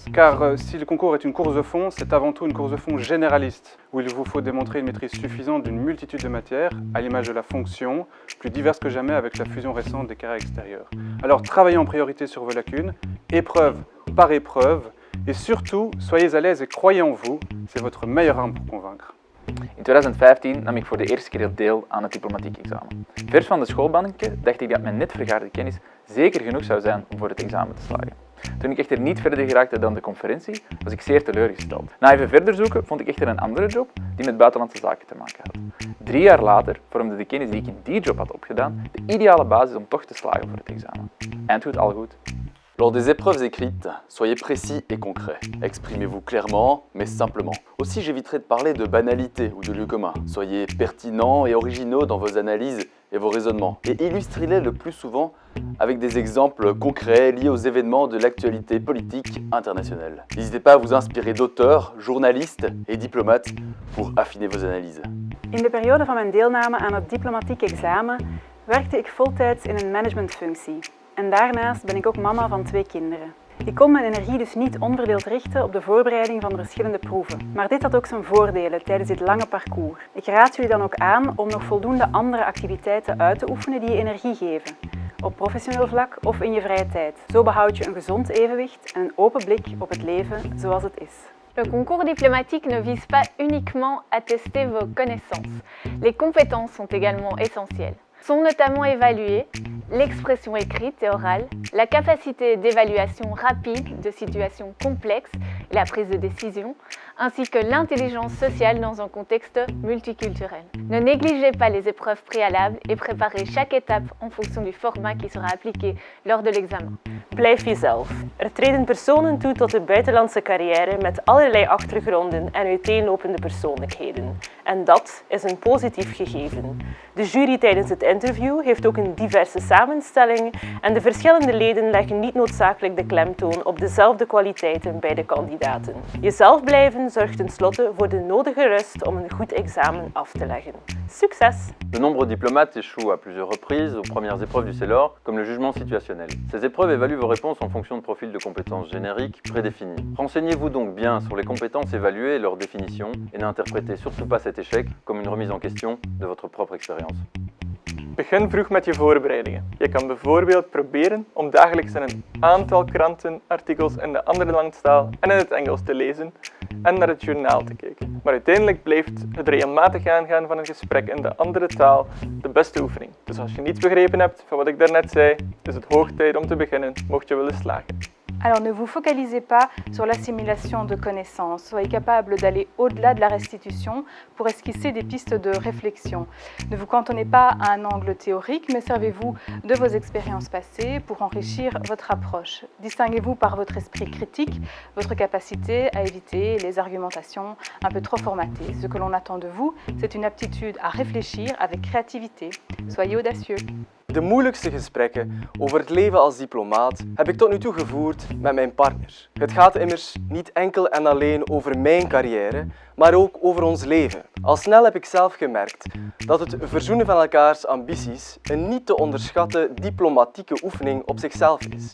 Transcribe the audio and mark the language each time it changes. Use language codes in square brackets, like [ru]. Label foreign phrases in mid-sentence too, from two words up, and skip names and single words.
[fr] Car si le concours est une course de fond, c'est avant tout une course de fond généraliste, où il vous faut démontrer une maîtrise suffisante d'une multitude de matières, à l'image de la fonction, plus diverse que jamais avec la fusion récente des carrés extérieurs. Alors travaillez en priorité sur vos lacunes, épreuve par épreuve, et surtout, soyez à l'aise et croyez en vous, c'est votre meilleure arme pour convaincre. [nl] In 2015 nam ik voor de eerste keer deel aan het diplomatiek examen. Vers van de schoolbanken dacht ik dat mijn net vergaarde kennis zeker genoeg zou zijn om voor het examen te slagen. Toen ik echter niet verder geraakte dan de conferentie, was ik zeer teleurgesteld. Na even verder zoeken vond ik echter een andere job die met buitenlandse zaken te maken had. 3 jaar later vormde de kennis die ik in die job had opgedaan de ideale basis om toch te slagen voor het examen. Eindgoed, al goed. [fr] Lors des épreuves écrites, soyez précis et concret. Exprimez-vous clairement, mais simplement. Aussi, j'éviterai de parler de banalité ou de lieu commun. Soyez pertinents et originaux dans vos analyses et vos raisonnements. Et illustrez-les le plus souvent avec des exemples concrets liés aux événements de l'actualité politique internationale. N'hésitez pas à vous inspirer d'auteurs, journalistes et diplomates pour affiner vos analyses. [nl] In de periode van mijn deelname aan het diplomatiek examen werkte ik voltijds in een managementfunctie. En daarnaast ben ik ook mama van 2 kinderen. Ik kon mijn energie dus niet onverdeeld richten op de voorbereiding van de verschillende proeven. Maar dit had ook zijn voordelen tijdens dit lange parcours. Ik raad jullie dan ook aan om nog voldoende andere activiteiten uit te oefenen die je energie geven. Op professioneel vlak of in je vrije tijd. Zo behoud je een gezond evenwicht en een open blik op het leven zoals het is. [fr] Le concours diplomatique ne vise pas uniquement à tester vos connaissances. Les compétences sont également essentielles. Sont notamment évaluées l'expression écrite et orale, la capacité d'évaluation rapide de situations complexes et la prise de décision, ainsi que l'intelligence sociale dans un contexte multiculturel. Ne négligez pas les épreuves préalables et préparez chaque étape en fonction du format qui sera appliqué lors de l'examen. [nl] Blijf jezelf. Er treden personen toe tot de buitenlandse carrière met allerlei achtergronden en uiteenlopende persoonlijkheden. En dat is een positief gegeven. De jury tijdens het interview heeft ook een diverse samenstelling en de verschillende leden leggen niet noodzakelijk de klemtoon op dezelfde kwaliteiten bij de kandidaten. Jezelf blijven zorgt tenslotte voor de nodige rust om een goed examen af te leggen. Succes! [fr] De nombreux diplomates échouent à plusieurs reprises aux premières épreuves du CELOR, comme le jugement situationnel. Ces épreuves évaluent vos réponses en fonction de profils de compétences génériques prédéfinis. Renseignez-vous donc bien sur les compétences évaluées et leur définition, et n'interprétez surtout pas cet échec comme une remise en question de votre propre expérience. [nl] Begin vroeg met je voorbereidingen. Je kan bijvoorbeeld proberen om dagelijks een aantal kranten, artikels in de andere landstaal en in het Engels te lezen en naar het journaal te kijken. Maar uiteindelijk blijft het regelmatig aangaan van een gesprek in de andere taal de beste oefening. Dus als je niets begrepen hebt van wat ik daarnet zei, is het hoog tijd om te beginnen, mocht je willen slagen. [fr] Alors ne vous focalisez pas sur l'assimilation de connaissances, soyez capable d'aller au-delà de la restitution pour esquisser des pistes de réflexion. Ne vous cantonnez pas à un angle théorique, mais servez-vous de vos expériences passées pour enrichir votre approche. Distinguez-vous par votre esprit critique, votre capacité à éviter les argumentations un peu trop formatées. Ce que l'on attend de vous, c'est une aptitude à réfléchir avec créativité. Soyez audacieux. [nl] De moeilijkste gesprekken over het leven als diplomaat heb ik tot nu toe gevoerd met mijn partner. Het gaat immers niet enkel en alleen over mijn carrière, maar ook over ons leven. Al snel heb ik zelf gemerkt dat het verzoenen van elkaars ambities een niet te onderschatten diplomatieke oefening op zichzelf is.